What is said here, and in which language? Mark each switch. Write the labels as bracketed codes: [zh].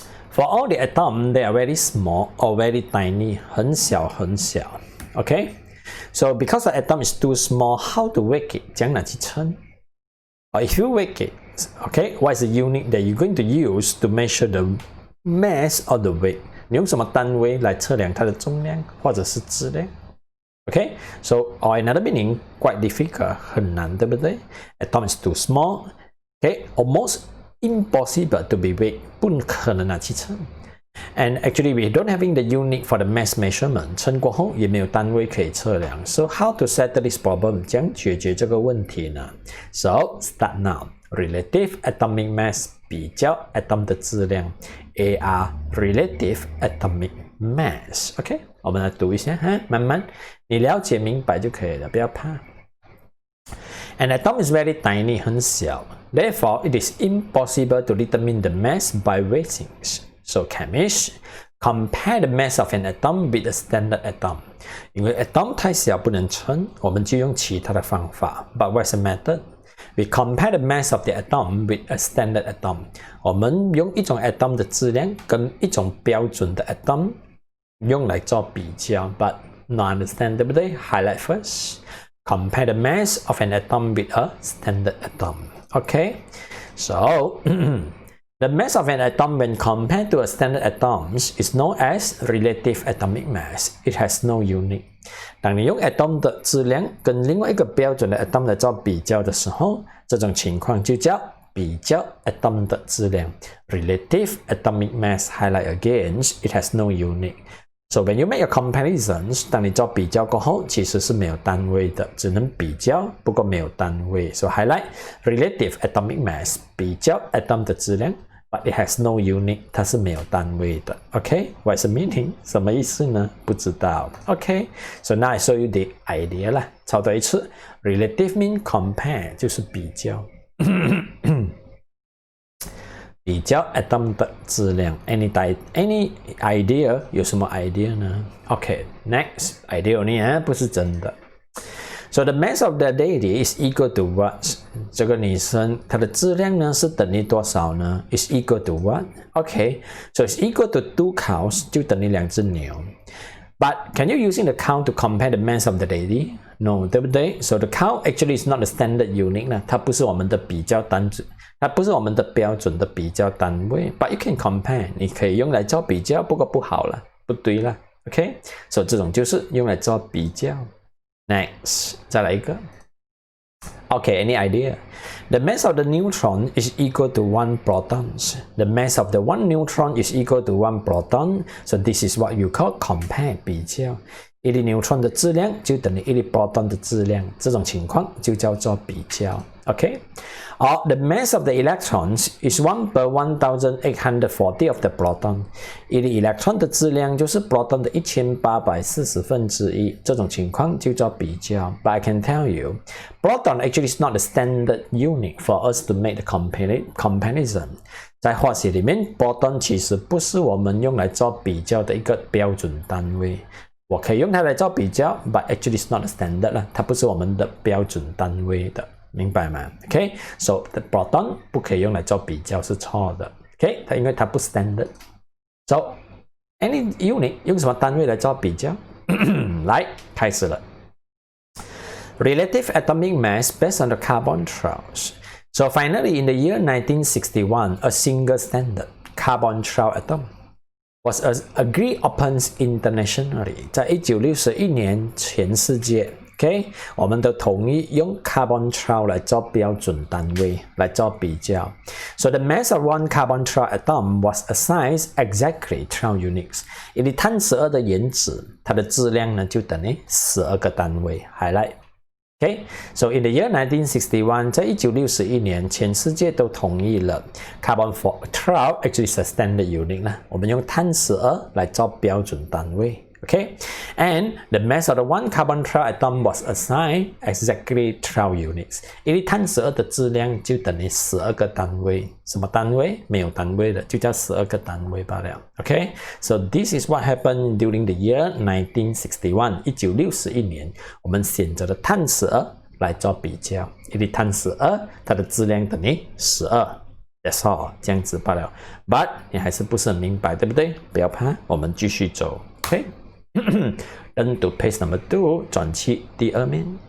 [en] For all the atoms, they are very small or very tiny. [zh] 很小很小。Okay. [en] So because the atom is too small, how to weight it? [zh] 怎样拿去称？ [en] Or if you weight it, okay, what is the unit that you're going to use to measure the mass or the weight? [zh] 你用什么单位来测量它的重量或者是质量？ [en] Okay, so or another meaning, quite difficult, [zh] 很难，对不对？ [en] Atom is too small, okay, almost impossible to be weighed, [zh] 不可能拿去称。 [en] And actually, we don't having the unit for the mass measurement. [zh] 称过后也没有单位可以测量。 [en] So how to settle this problem? [zh] 怎样解决这个问题呢？ [en] So start now. Relative atomic mass [zh] 比较 atom 的质量。 [en] AR relative atomic mass. [zh] OK， 我们来读一下慢慢你了解明白就可以了，不要怕。 [en] An atom is very tiny, [zh] 很小。 [en] Therefore, it is impossible to determine the mass by weightings. So chemists compare the mass of an atom with a standard atom. [zh] 因为 atom 太小不能称，我们就用其他的方法。 [en] But what's the method? We compare the mass of the atom with a standard atom. [zh] 我们用一种 atom 的质量跟一种标准的 atom 用来做比较。 [en] But not understand, [zh] 对不对？ [en] Highlight first. Compare the mass of an atom with a standard atom. Okay? So the mass of an atom when compared to a standard atom is known as relative atomic mass. It has no unit. [zh] 当你用 atom 的质量跟另外一个标准的 atom 来做比较的时候，这种情况就叫比较 atom 的质量。 [en] Relative atomic mass, highlight again, it has no unit. So when you make a comparisons, [zh] 当你做比较过后，其实是没有单位的，只能比较，不过没有单位。 [en] So highlight relative atomic mass, [zh] 比较 atom 的质量。 [en] But it has no unit, [zh] 它是没有单位的。 [en] Okay, what's the meaning? [zh] 什么意思呢？不知道。 [en] Okay, so now I show you the idea 啦。 [zh] 抄多一次。 [en] Relative mean compare [zh] 就是比较，比较 atom 的质量。 [en] Any idea? [zh] 有什么 idea 呢 ？ [en] Okay, next idea only [zh] 不是真的。 [en] So the mass of the lady is equal to what? [zh] 这个女生她的质量呢是等于多少呢 ？ [en] Is equal to what? Okay, so it's equal to 2 cows [zh] 就等于2只牛。 [en] But can you using the cow to compare the mass of the lady? [zh] No, 对不对 ？ [en] So the cow actually is not the standard unit [zh] 呢，它不是我们的比较单子，它不是我们的标准的比较单位。 [en] But you can compare， [zh] 你可以用来做比较，不过不好了，不对了。 Okay, so 这种就是用来做比较。 [en] Next, [zh] 再来一个。 [en] Okay, any idea? The mass of the neutron is equal to 1 proton. The mass of the 1 neutron is equal to 1 proton. So this is what you call compare 比较。 [zh] 1粒 neutron 的质量就等于1粒 proton 的质量，这种情况就叫做比较。 [en] Okay, or the mass of the electrons is 1 per 1840 of the proton. [zh] 一粒 electron 的质量就是 proton 的1840%，这种情况就叫比较。 [en] But I can tell you, proton actually is not the standard unit for us to make the comparison. [zh] 在化学里面 proton 其实不是我们用来做比较的一个标准单位。我可以用它来做比较 ， [en] but actually is not the standard [zh] 啦，它不是我们的标准单位的。明白吗 ？OK， [en] so the proton [zh] 不可以用来做比较是错的。 OK， 因为它不 standard。 [en] So any unit [zh] 用什么单位来做比较？来，开始了。 [en] Relative atomic mass based on the carbon trails. So finally, in the year 1961, a single standard carbon trail atom was agreed upon internationally. [zh] 在1961年，全世界。 Okay, 我们都同意用 carbon trail 来做标准单位，来做比较。 [en] So the mass of one carbon trail atom was assigned exactly 12 units. [zh] 一粒碳12的原子，它的质量呢就等于12个单位。 [en] Highlight. Okay, so in the year 1961, [zh] 在1961年，全世界都同意了 [en] carbon 12 actually is a standard unit 啦。 [zh] 我们用碳12来做标准单位。 [en] Okay, and the mass of the one carbon trail atom was assigned exactly 12 units. [zh] 一粒碳12的质量就等于12个单位。什么单位？没有单位的，就叫12个单位罢了。 [en] Okay, so this is what happened during the year 1961. [zh] 1961年，我们选择了碳12来做比较。一粒碳12，它的质量等于12。 [en] That's all， [zh] 这样子罢了。 But 你还是不是很明白，对不对？不要怕，我们继续走。 [en] Okay。Turn to page number 2， [zh] 转去第二面。